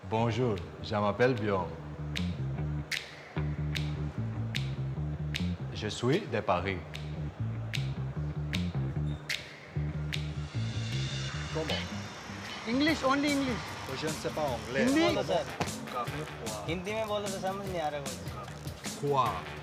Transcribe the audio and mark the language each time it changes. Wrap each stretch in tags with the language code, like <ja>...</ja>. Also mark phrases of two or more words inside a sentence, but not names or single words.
<fr>Bonjour, je m'appelle Viom. Je suis de Paris. Comment?</fr> <en>English, only English.</en> <fr>तो je ne sais pas anglais.</fr> <hi>हिंदी</hi> <fr>Voilà,</fr> <hi>सर काफी froid. हिंदी में बोलो तो समझ नहीं आ रहा कुछ</hi> <fr>Froid.</fr>